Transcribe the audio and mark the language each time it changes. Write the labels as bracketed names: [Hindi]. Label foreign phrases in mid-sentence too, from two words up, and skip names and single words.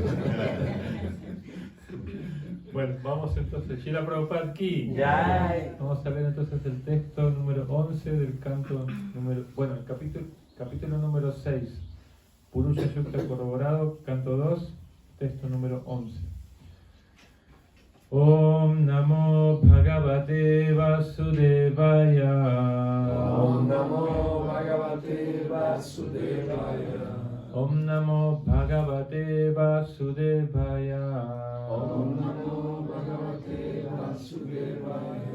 [Spanish] Bueno, vamos entonces. [Hindi] Shila Prabhupada Ki. Jai. [Spanish] Vamos a leer entonces el texto número 11 del canto número... Bueno, el capítulo número 6. Purusha Yukta corroborado, canto 2, texto número 11. [Sanskrit] Om Namo Bhagavate Vasudevaya. Om Namo Bhagavate Vasudevaya. Om Namo Bhagavate Vasudevaya. Om Namo Bhagavate Vasudevaya.